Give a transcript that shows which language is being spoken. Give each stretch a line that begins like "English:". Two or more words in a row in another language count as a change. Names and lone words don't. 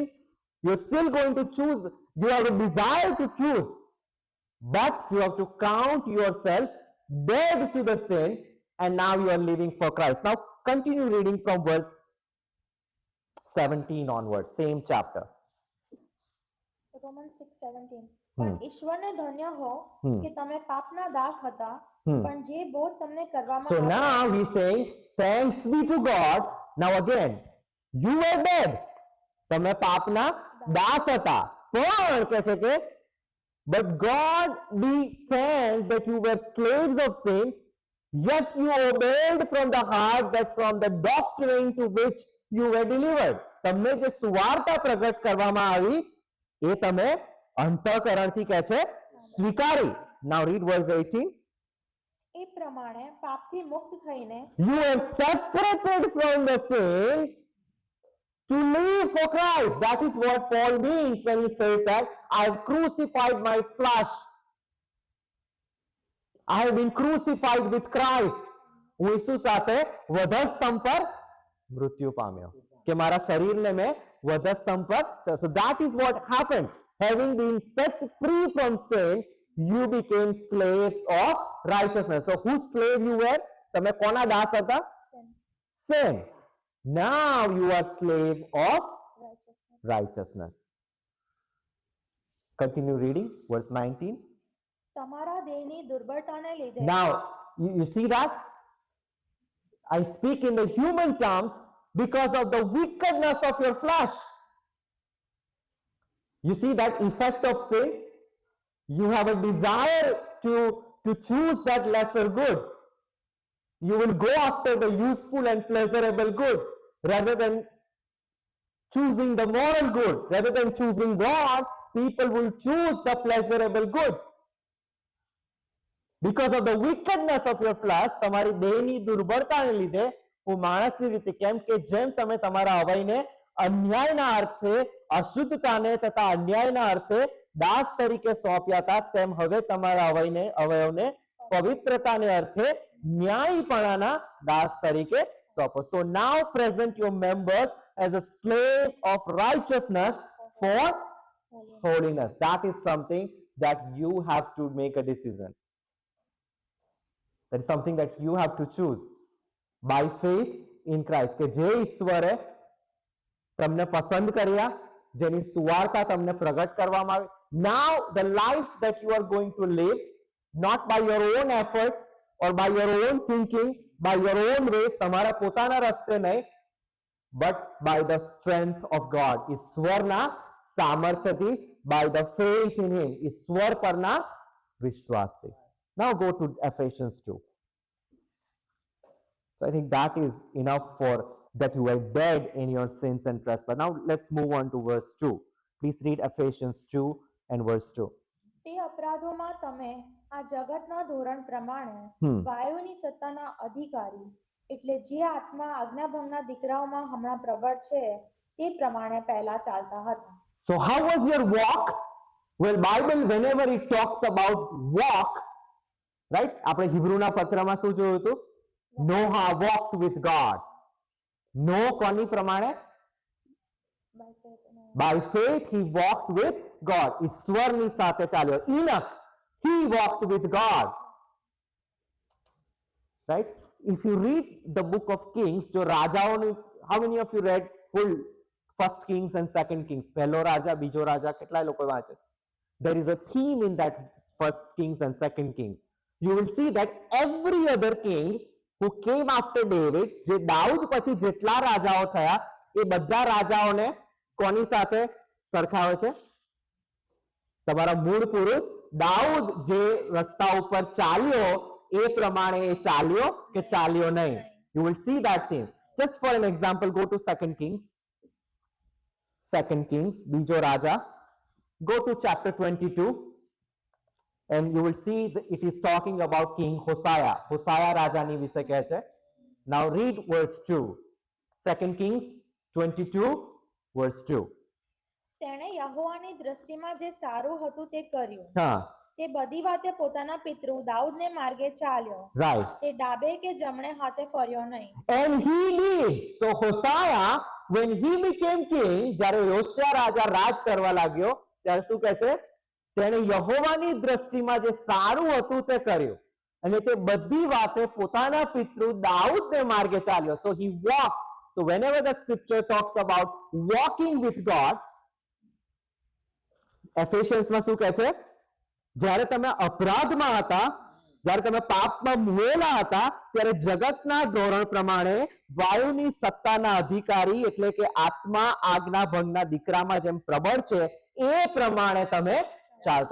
English: You're still going to choose. You have a desire to choose, but you have to count yourself dead to the sin, and now you are living for Christ. Now continue reading from verse 17 onwards, same chapter. Romans 6:17.
Gujarati: પણ ઈશ્વરને ધન્ય હો કે તમે પાપના દાસ હતા પણ જે બોધ તમને કરવામાં
English: So now he's saying, thanks be to God. Now again, you were dead.
Gujarati: તમે પાપના દાસ હતા. પણ કહે છે કે
English: but God be thanked that you were slaves of sin, yet you obeyed from the heart that from the doctrine to which you were delivered.
Gujarati: તમને જે સુવાર્તા પ્રગટ કરવામાં આવી એ તમે અંતઃકરણથી કહે છે સ્વીકારી.
English: Now read verse 18.
Gujarati: એ પ્રમાણે પાપથી મુક્ત થઈને
English: You are separated from the sin to live for Christ. That is what Paul means when he says that I have crucified my flesh. I have been crucified with Christ.
Gujarati: હું ઈસુ સાથે વધસ્તંભ પર મૃત્યુ પામ્યો કે મારા શરીરને મેં વધસ્તંભ પર.
English: So that is what happened. Having been set free from sin, you became slaves of righteousness. So whose slave you were?
Gujarati: તમે કોના દાસ હતા?
English: Sin. Now you are slave of righteousness. Continue reading verse 19.
Gujarati: તમારા દેહની દુર્બળતાને લીધે.
English: Now you see that I speak in the human terms because of the wickedness of your flesh. You see that effect of sin. You have a desire to choose that lesser good. You will go after the useful and pleasurable good rather than choosing the moral good. Rather than choosing God, people will choose the pleasurable good. Because of the wickedness of your flesh,
Gujarati: તમારી દેહની દુર્બળતાને લીધે હું માણસની રીતે કેમ કે જેમ તમે તમારા અવયવને અન્યાયના અર્થે અશુદ્ધતાને તથા અન્યાયના અર્થે દાસ તરીકે સોંપ્યા હતા તેમ હવે તમારા અવયવને પવિત્રતાને અર્થે ન્યાયપણાના દાસ તરીકે સોંપો.
English: So now present your members as a slave of righteousness for holiness. That is something that you have to make a decision. That is something that you have to choose by faith in Christ.
Gujarati: કે જે ઈશ્વરે તમને પસંદ કર્યા, જેની સુવાર્તા તમને પ્રગટ કરવામાં આવી.
English: Now the life that you are going to live, not by your own effort or by your own thinking, by your own ways,
Gujarati: તમારા પોતાના રસ્તે નહીં,
English: but by the strength of God.
Gujarati: ઈશ્વરના સામર્થ્યથી,
English: by the faith in him.
Gujarati: ઈશ્વર પરના વિશ્વાસથી.
English: Now go to Ephesians 2. So I think that is enough for that you were dead in your sins and trespasses. Now let's move on to verse 2. Please read Ephesians 2 and verse 2.
Gujarati: તે અપરાધોમાં તમે આ જગતના ધોરણ પ્રમાણે વાયુની સત્તાના અધિકારી એટલે જે આત્મા આજ્ઞાભંગના દીકરાઓમાં હમણાં પ્રબળ છે તે પ્રમાણે પહેલા ચાલતા હતા.
English: So how was your walk? Well, Bible whenever it talks about walk, right?
Gujarati: આપણે હિબ્રુના પત્રમાં શું જોયું હતું?
English: Noah walked with God.
Gujarati: નો કોની પ્રમાણે?
English: By faith he walked with God.
Gujarati: ઈશ્વરની સાથે ચાલ્યો.
English: Enoch, he walked with God. Right? If you read the book of Kings,
Hindi: जो राजाओं,
English: how many of you read full first Kings and second Kings?
Gujarati: પહેલો રાજા, બીજો રાજા, કેટલા લોકો વાંચે?
English: There is a theme in that first Kings and second Kings. You will see that every other king who came after David,
Gujarati: જે દાઉદ પછી જેટલા રાજાઓ થયા એ બધા રાજાઓને કોની સાથે સરખાવે છે? તમારા મૂળ પુરુષ દાઉદ જે રસ્તા ઉપર ચાલ્યો એ પ્રમાણે એ ચાલ્યો કે ચાલ્યો નહીં?
English: You will see that thing. Just for an example, go to second Kings,
Gujarati: બીજો રાજા.
English: Go to chapter 22 and you will see that it is talking about King Hosea.
Gujarati: Hosea રાજાની વિશે કહે છે.
English: Now read verse 2. Second Kings 22 verse 2.
Gujarati: તેણે યહોવાની દ્રષ્ટિમાં જે સારું હતું તે કર્યું. હા. તે બધી વાતે પોતાના પિતૃ દાઉદને માર્ગે ચાલ્યો.
English: Right.
Gujarati: તે ડાબે કે જમણે હાથે ફર્યો નહીં.
English: And he did. So Hosea, when he became king,
Gujarati: જ્યારે યોશિયા રાજા રાજ કરવા લાગ્યો ત્યારે શું કહે છે? તેણે યહોવાની દ્રષ્ટિમાં જે સારું હતું તે કર્યું અને તે બધી વાતે પોતાના પિતૃ દાઉદને માર્ગે ચાલ્યો.
English: So he walked. So whenever the scripture talks about walking with God, Ephesians
Gujarati: માં શું કહે છે? જ્યારે તમે અપરાધમાં હતા, જ્યારે તમે પાપમાં મુએલા હતા ત્યારે જગતના ધોરણ પ્રમાણે વાયુની સત્તાના અધિકારી એટલે કે આત્મા આજ્ઞા ભંગના દીકરામાં જેમ પ્રબળ છે એ પ્રમાણે તમે ચાલતા.